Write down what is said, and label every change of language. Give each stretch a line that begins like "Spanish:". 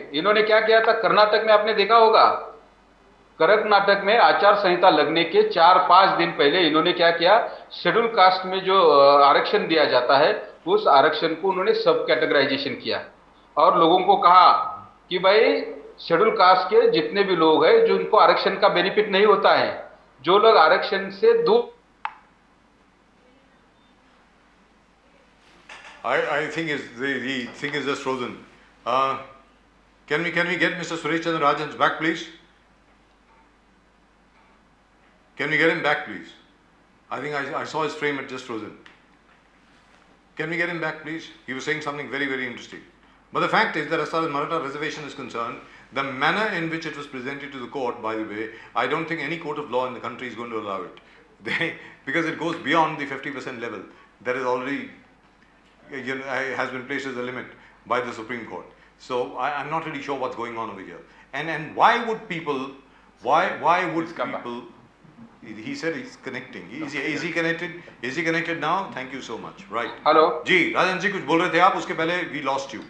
Hindi: इन्होंने क्या किया था कर्नाटक में, आपने देखा होगा, कर्नाटक में आचार संहिता लगने के 4-5 दिन पहले इन्होंने क्या किया, शेड्यूल कास्ट में जो आरक्षण दिया जाता है उस आरक्षण को उन्होंने सब कैटेगराइजेशन किया और लोगों को कहा कि भाई शेड्यूल कास्ट के जितने भी लोग हैं जो इनको आरक्षण का बेनिफिट नहीं होता है, जो लोग आरक्षण से दूर।
English: I think the thing is just frozen. Can we get Mr. Suresh Chandra Rajan back, please? Can we get him back, please? I think I saw his frame, it just frozen. Can we get him back, please? He was saying something very, very interesting. But the fact is that as far as Maratha reservation is concerned, the manner in which it was presented to the court, by the way, I don't think any court of law in the country is going to allow it. Because it goes beyond the 50% level that is already, has been placed as a limit by the Supreme Court. So I'm not really sure what's going on over here. And why would people, why would people, he said he's connecting. Is he connected? Is he connected now? Thank you so much. Right. Hello
Hindi: जी राजन जी कुछ बोल रहे थे आप, उसके पहले
English: we lost you.